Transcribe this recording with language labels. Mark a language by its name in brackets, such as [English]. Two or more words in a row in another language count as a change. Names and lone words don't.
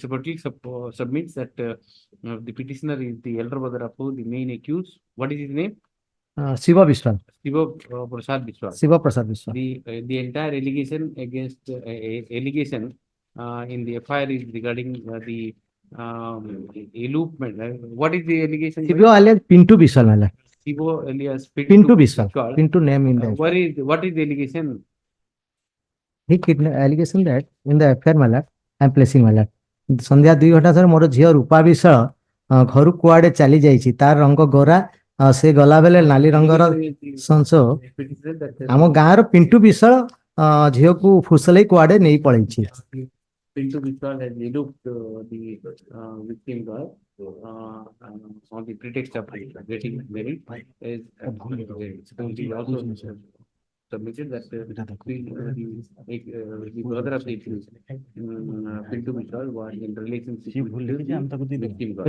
[English] Patil submits that the petitioner is the elder brother of the main accused. What is his name? Sibo Biswal. Sibo Prasad Biswal. Sibo Prasad Biswal. The entire allegation against allegation in the FIR is regarding the elopement. What is the allegation? Sibo alias Pintu Biswal. Sibo alias Pintu Biswal. Pintu name in the what is the allegation? He allegation that in the affair matter I am placing matter. [Odia] ସନ୍ଧ୍ୟା 2 ଘଣ୍ଟା ପରେ ମୋର ଝିଅ ରୂପା ବିଶ୍ୱାଳ ଘରୁ କୁଆଡେ ଚାଲି ଯାଇଛି ତାର ରଙ୍ଗ ଗୋରା ସେ ଗଲା ବେଳେ ନାଲି ରଙ୍ଗର ସଂସ ଆମ ଗାଁର ପିଣ୍ଟୁ ବିଶ୍ୱାଳ ଝିଅକୁ ଫୁସଲେଇ କୁଆଡେ ନେଇ ପଳେଇଛି [English] Pintu Biswal has eloped the victim girl on the pretext of getting married. Is also submitted that the brother of the accused, Pintu Biswal, was in relationship with the victim girl.